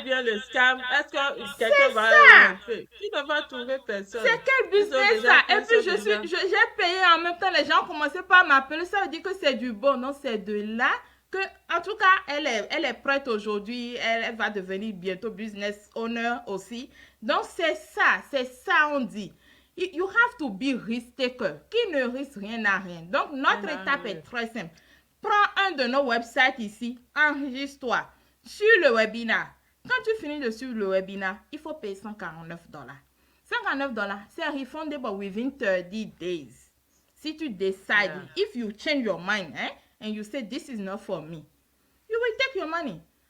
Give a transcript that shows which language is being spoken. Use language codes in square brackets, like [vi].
[fr] Ou bien le scam, est-ce que quelqu'un va rentrer? Tu ne vas trouver personne. C'est quel business ça? Et puis j'ai payé en même temps, les gens ont commencé par m'appeler, ça veut dire que c'est du bon. Non, c'est de là que, en tout cas, elle est prête aujourd'hui, elle va devenir bientôt business owner aussi. Donc c'est ça on dit. [en] You have to be risk taker. [fr] Qui ne risque rien n'a rien. Donc notre étape est très simple. Prends un de nos websites ici, enregistre-toi sur le webinar. Quand tu finis de suivre le webinar, il faut payer $149. $149, c'est [en] refundable within 30 days. [fr] Si tu décides, [en] if you change your mind, and you say this is not for me, you will take your money.